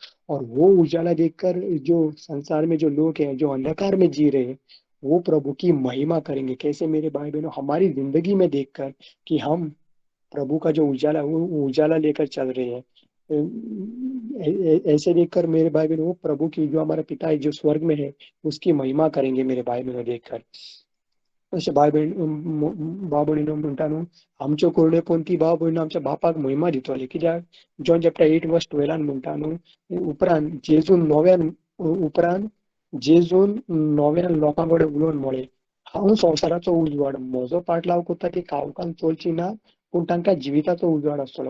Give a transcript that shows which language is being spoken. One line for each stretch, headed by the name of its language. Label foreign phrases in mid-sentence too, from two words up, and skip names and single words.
Hindi: और वो उजाला देखकर जो संसार में जो लोग हैं जो अंधकार में जी रहे हैं, वो प्रभु की महिमा करेंगे। कैसे मेरे भाई बहनों, हमारी जिंदगी में देखकर कि हम प्रभु का जो उजाला, वो उजाला लेकर चल रहे हैं। ऐसे देखकर मेरे भाई बहन, वो प्रभु की जो हमारा पिता है जो स्वर्ग में है, उसकी महिमा करेंगे मेरे भाई बहनों देखकर।
Konkani: अशें भाव भयणीनो म्हणटा न्हू, आमच्यो कोरड्यो पोंती भाव भयणीनो आमच्या बापाक महिमा दितले। कित्याक जॉन चॅप्टर 8:12 म्हणटा न्हू, उपरांत जेजून नव्यान लोकां कडेन उलोवन म्हळें, हांव संवसाराचो उजवाड, म्हजो पाटलाव कोत्ता ती कावकान चलची ना, पूण तांकां जिविताचो उजवाड आसतलो।